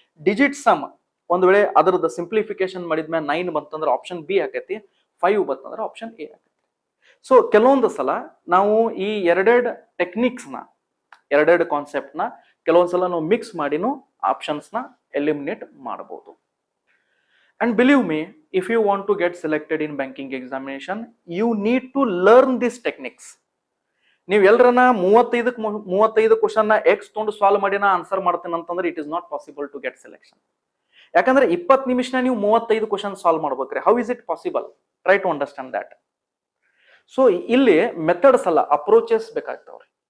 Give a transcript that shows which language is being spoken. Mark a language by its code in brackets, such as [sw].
[kn] Digit some ಒಂದ್ ವೇಳೆ ಅದರದ ಸಿಂಪ್ಲಿಫಿಕೇಶನ್ ಮಾಡಿದ್ಮೇಲೆ 9 ಬಂತಂದ್ರೆ ಆಪ್ಷನ್ ಬಿ ಆಕೈತಿ, 5 ಬಂತಂದ್ರೆ ಆಪ್ಷನ್ ಎ ಆಕೈತಿ. ಸೊ ಕೆಲವೊಂದು ಸಲ ನಾವು ಈ ಎರಡೆರಡು ಟೆಕ್ನಿಕ್ಸ್ ನ, ಎರಡೆರಡು ಕಾನ್ಸೆಪ್ಟ್ ನ ಕೆಲವೊಂದ್ಸಲ ನಾವು ಮಿಕ್ಸ್ ಮಾಡಿನೂ ಆಪ್ಷನ್ಸ್ ನ ಎಲಿಮಿನೇಟ್ ಮಾಡಬಹುದು. [en] And believe me, if you want to get selected in banking examination, you need to learn these techniques. [kn] ನೀವು ಎಲ್ಲರನ್ನ 35 ಕ್ವಶನ್ ಎಕ್ಸ್ ತೊಗೊಂಡು ಸಾಲ್ವ್ ಮಾಡಿ ನಾ ಆನ್ಸರ್ ಮಾಡ್ತೀನಿ ಅಂತಂದ್ರೆ [en] It is not possible to get selection. [kn] ಯಾಕಂದ್ರೆ 20 ನಿಮಿಷ ನೀವು 35 ಕ್ವಶನ್ ಸಾಲ್ವ್ ಮಾಡ್ಬೇಕ್ರಿ. [en] How is it possible? Try to understand that. [kn] So ಇಲ್ಲಿ ಮೆಥಡ್ಸ್ ಅಲ್ಲ, ಅಪ್ರೋಚಸ್ ಬೇಕಾಗ್ತಾವ್ರಿ.